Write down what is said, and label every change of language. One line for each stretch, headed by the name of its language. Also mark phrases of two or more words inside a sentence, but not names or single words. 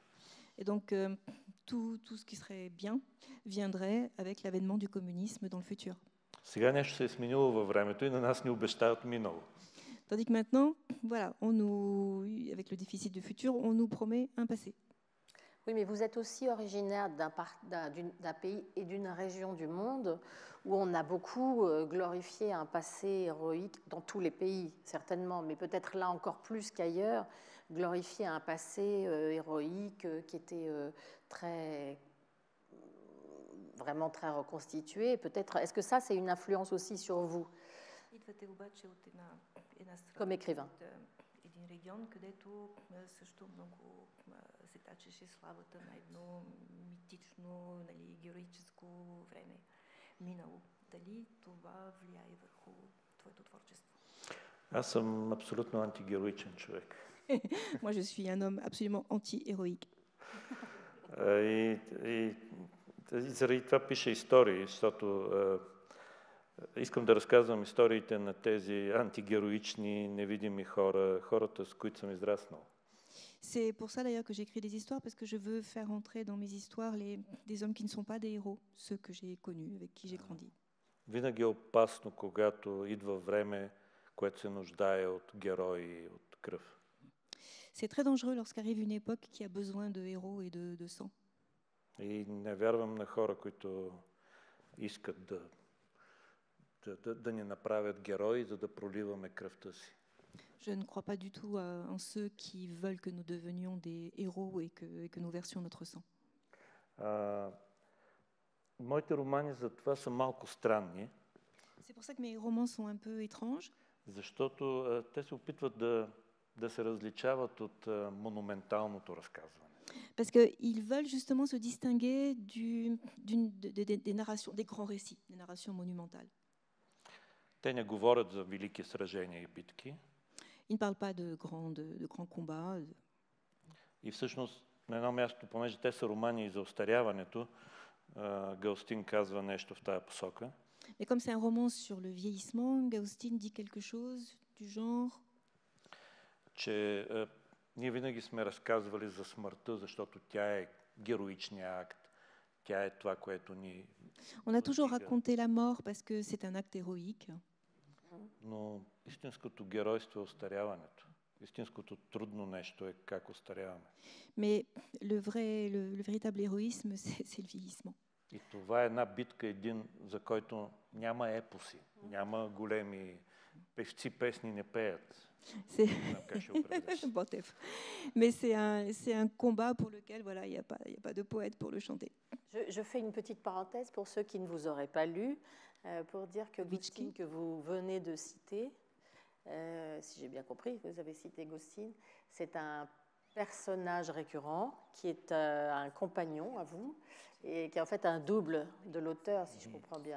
French: Et donc, tout ce qui serait bien viendrait avec l'avènement du communisme dans le futur.
Bulgarian: Сега нещо се е сменило във времето и на нас ни обещават минало.
French: Tandis que maintenant, voilà, avec le déficit du futur, on nous promet un passé. Oui, mais vous êtes aussi originaire d'un pays et d'une région du monde où on a beaucoup glorifié un passé héroïque, dans tous les pays certainement, mais peut-être là encore plus qu'ailleurs, glorifié un passé héroïque qui était vraiment très reconstitué. Peut-être, est-ce que ça, c'est une influence aussi sur vous comme écrivain?
Bulgarian: Един регион, където също много се тачеше славата на едно митично, героическо време минало. Дали това влияе върху твоето творчество? Аз съм абсолютно антигероичен човек.
French: Moi, je suis un homme absolument anti-héroïque.
Bulgarian: И заради това пиша истории, защото искам да разказвам историите на тези антигероични, невидими хора, хората, с които съм израснал.
French: C'est pour ça d'ailleurs que j'écris des histoires, parce que je veux faire entrer dans mes histoires des hommes qui ne sont pas des héros, ceux que j'ai connus, avec qui j'ai grandi.
Bulgarian: Винаги е опасно, когато идва време, което се нуждае от герои, от кръв.
French: C'est très dangereux lorsqu'arrive une époque qui a besoin de héros et de sang.
Bulgarian: И не вярвам на хора, които искат да ни направят герои, за да проливаме кръвта си.
French: Je ne crois pas du tout en ceux qui veulent que nous devenions des héros et que nous versions notre sang.
Bulgarian: Моите романи за това са малко странни.
French: C'est pour ça que mes romans sont un peu étranges.
Bulgarian: Защото те се опитват да се различават от монументалното разказване.
French: Parce qu'ils veulent justement se distinguer des narrations, des grands récits, des narrations monumentales.
Bulgarian: Те не говорят за велики сражения и битки.
French: Ils ne parlent pas de grands combats.
Bulgarian: И всъщност на едно място, понеже те са романи и за остаряването, Галстин казва нещо в тая посока.
French: Mais comme c'est un roman sur le vieillissement, Gaustin dit quelque chose du genre
Bulgarian: че ние винаги сме разказвали за смъртта, защото тя е героичният акт. Тя е това, което ни...
French: On a toujours raconté la mort parce que c'est un acte héroïque.
Bulgarian: Но истинското геройство е остаряването. Истинското трудно нещо е как остаряваме.
French: Mais le véritable héroïsme, c'est le vieillissement.
Bulgarian: И това е една битка, за който няма епоси, няма големи певци, песни не пеят.
French: Mais c'est un combat pour lequel voilà, il n'y a pas de poète pour le chanter. Je fais une petite parenthèse pour ceux qui ne vous auraient pas lu, pour dire que Gustin, que vous venez de citer, si j'ai bien compris, vous avez cité Gaustine, c'est un personnage récurrent qui est un compagnon à vous et qui est en fait un double de l'auteur, si je comprends bien.